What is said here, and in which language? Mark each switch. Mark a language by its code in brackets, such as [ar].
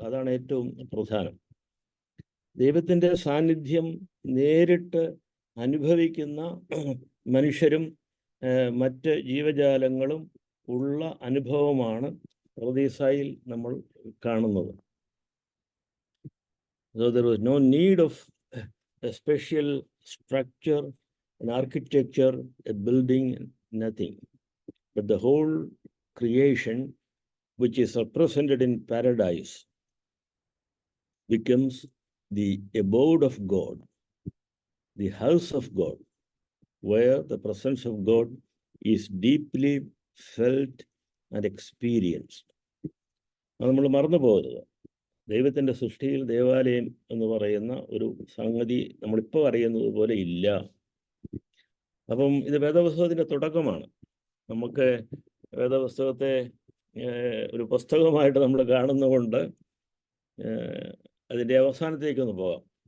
[ml] അതാണ് ഏറ്റവും പ്രധാനം. ദൈവത്തിൻ്റെ സാന്നിധ്യം നേരിട്ട് അനുഭവിക്കുന്ന മനുഷ്യരും മറ്റ് ജീവജാലങ്ങളും ഉള്ള അനുഭവമാണ് പറുദീസായിൽ നമ്മൾ കാണുന്നത്. [en] So there was no need of a special structure, an architecture, a building, nothing. But the whole creation, which is represented in paradise, becomes the abode of God, the house of God, where the presence of God is deeply felt and experienced. [ml] അത് നമ്മൾ മറന്നു പോകരുത്. ദൈവത്തിൻ്റെ സൃഷ്ടിയിൽ ദേവാലയം എന്ന് പറയുന്ന ഒരു സംഗതി നമ്മളിപ്പോൾ അറിയുന്നത് പോലെ ഇല്ല. അപ്പം ഇത് വേദപുസ്തകത്തിൻ്റെ തുടക്കമാണ്. നമുക്ക് വേദപുസ്തകത്തെ ഒരു പുസ്തകമായിട്ട് നമ്മൾ കാണുന്നതുകൊണ്ട് അതിൻ്റെ അവസാനത്തേക്കൊന്ന് പോകാം.